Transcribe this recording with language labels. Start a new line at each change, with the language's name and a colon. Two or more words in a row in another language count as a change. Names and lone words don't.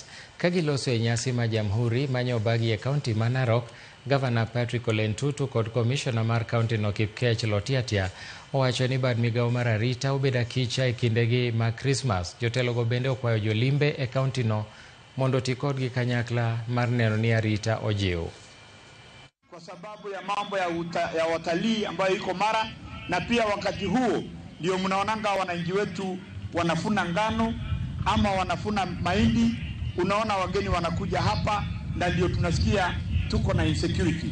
Luo (Kenya and Tanzania): Ka giloso e nyasi ma jamhuri manye obagi e kaunti ma Narok, Gavana Patrick Ole Ntutu kod komishona mar kauntino Kipkech Lotiatia owacho ni bad migawo mar arita obedo akicha e kindegi ma Krismas. Jotelogo bende okwayo jolimbe e kauntino mondo oti kodgi kanyakla mar neno ni arita ojiw.
Swahili: Kwa sababu ya mambo ya watalii ambayo iko Mara, na pia wakati huo ndio mnaonanga wananchi wetu wanafuna ngano ama wanafuna mahindi. Unaona wageni wanakuja hapa na ndio tunasikia tuko na insecurity.